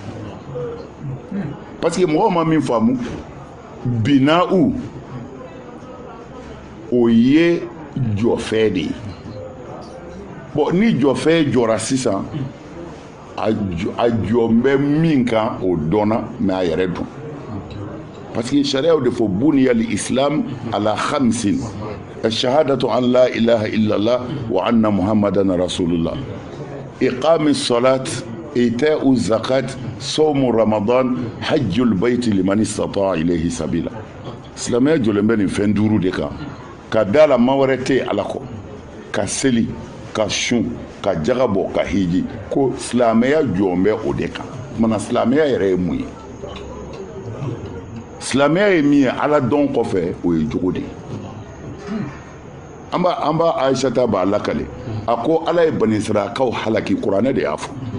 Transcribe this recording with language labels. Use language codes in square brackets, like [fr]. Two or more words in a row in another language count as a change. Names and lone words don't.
[fr] parce que [bm] mɔgɔw ma min faamu bina'u o ye jɔfɛn de ye bon ni jɔfɛn jɔra sisan a jɔ bɛ min kan o dɔnna mais a yɛrɛ dɔn [fr] parce que [bm] sariyaw de fɔ [ar] بني الإسلام على خمس شهادة أن لا إله إلا الله وأن محمدا رسول الله إقام الصلاة إيتاء الزكاة صوم رمضان حج البيت لمن استطاع إليه سبيلا [bm] silamɛya jɔlen bɛ nin fɛn 5 de kan ka da la ma wɛrɛ tɛ ala kɔ ka seli ka sun ka jaga bɔ ka hiji ko silamɛya jɔn bɛ o de kan mana silamɛya yɛrɛ ye mun ye silamɛya ye min ye ala dɔn kɔfɛ o ye jogo de ye an b'a ayisata b'a lakale a ko ala ye bani israilakaw halaki kuranɛ de y'a fɔ